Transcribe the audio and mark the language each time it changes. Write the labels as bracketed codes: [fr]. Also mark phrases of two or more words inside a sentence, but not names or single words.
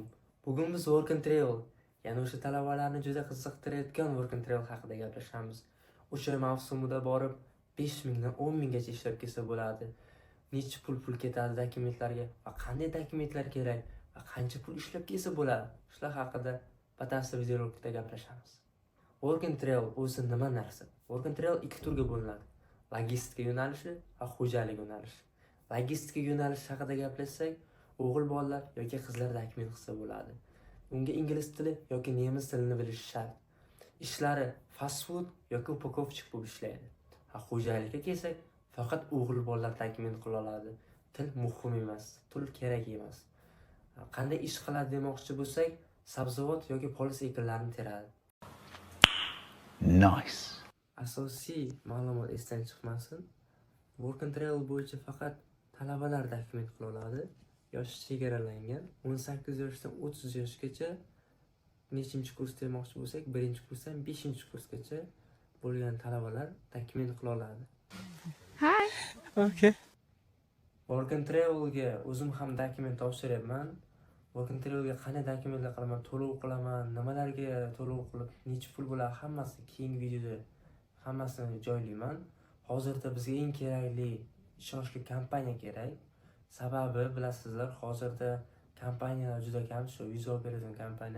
[uz] Bugun biz Work and Travel, ya'ni o'sha talabalarni juda qiziqtirayotgan Work and Travel haqida gaplashamiz. O'sha mavsumida borib 5 mingdan 10 minggacha ishlab kelsa bo'ladi. Necha pul ketadi dokumentlarga va qanday dokumentlar kerak va qancha pul ishlab kelsa bo'ladi. Shular haqida batafsil videorolikda gaplashamiz. Work and Travel o'zi nima narsa? Work and Travel ikki turga bo'linadi. Logistika yo'nalishi va xo'jalik yo'nalishi. Logistika yo'nalishi haqida gaplashsak, o'g'il bolalar yoki qizlar dokument qilsa bo'ladi. Unga ingliz tili yoki nemis tilini bilishi shart. Ishlari [en] fast food [uz] yoki upakovchik bo'lib ishlaydi. Xo'jalikka kelsak, faqat o'g'il bolalar dokument qila oladi. Til muhim emas, til kerak emas. Qanday ish qiladi demoqchi bo'lsak, sabzavot yoki polis ekinlarini teradi. Nice. Asosiy ma'lumot esdan chiqmasin. Work and Travel bo'yicha faqat talabalar dokument qila oladi. Yoshi chegaralangan. 18 yoshdan 30 yoshgacha nechinchi kurs demoqchi bo'lsak, 1-kursdan 5-kursgacha bo'lgan talabalar dokument qila oladi. [en] Hi. Okay. [uz] Work and Travelga o'zim ham dokument topshiryapman. Work and Travelga qanday dokumentlar qilaman, to'lov qilaman, nimalarga to'lov qilib, necha pul bo'ladi, hammasi keyingi videoda hammasini joylayman. Hozirda bizga eng kerakli ishonchli kompaniya kerak. Sababi bilasizlar, hozirda kompaniyalar juda kam, shu viza operator kompaniya.